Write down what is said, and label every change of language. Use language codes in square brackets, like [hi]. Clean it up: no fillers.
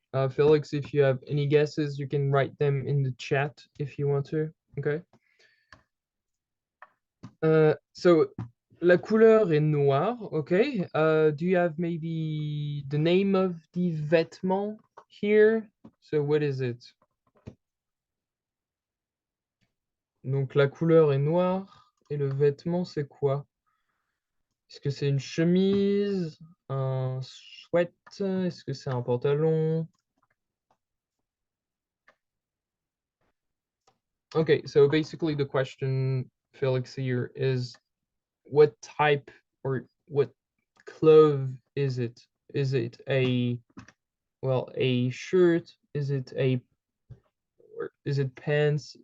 [en] Felix, if you have any guesses, you can write them in the chat if you want to, okay? [fr] So la couleur est noire, okay? [en] Do you have maybe the name of the vêtement here? So what is it? [fr] Donc la couleur est noire et le vêtement c'est quoi? Est-ce que c'est une chemise, un sweat? Est-ce que c'est un pantalon? [en] Okay, so basically the question, Felix, here is what type or what cloth is it? Is it a, well, a shirt? Is it or is it pants?